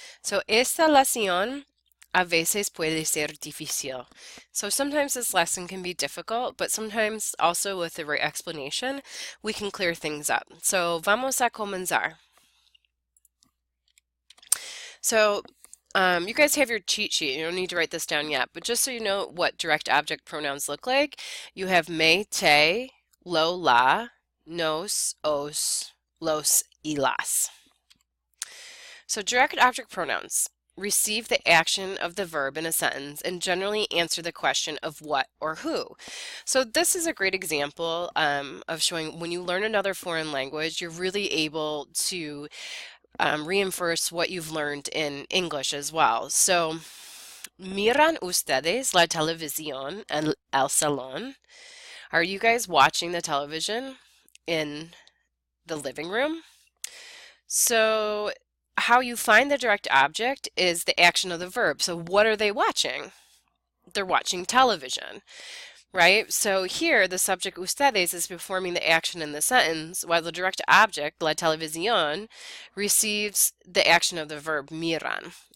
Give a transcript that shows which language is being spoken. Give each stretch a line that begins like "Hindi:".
English: So
Spanish: esta lección a veces puede ser difícil.
English: So sometimes this lesson can be difficult, but sometimes also with the right explanation, we can clear things up. So
Spanish: vamos a comenzar.
English: So you guys have your cheat sheet. You don't need to write this down yet, but just so you know what direct object pronouns look like, you have
Spanish: me, te, lo, la, nos, os, los, y las.
English: So direct object pronouns receive the action of the verb in a sentence and generally answer the question of what or who. So this is a great example of showing when you learn another foreign language, you're really able to reinforce what you've learned in English as well.
Spanish: So, ¿miran ustedes la televisión en el salón?
English: Are you guys watching the television in the living room? So, how you find the direct object is the action of the verb. So, what are they watching? They're watching television, right? So here, the subject ustedes is performing the action in the sentence, while the direct object,
Spanish: la televisión,
English: receives the action of the verb miran.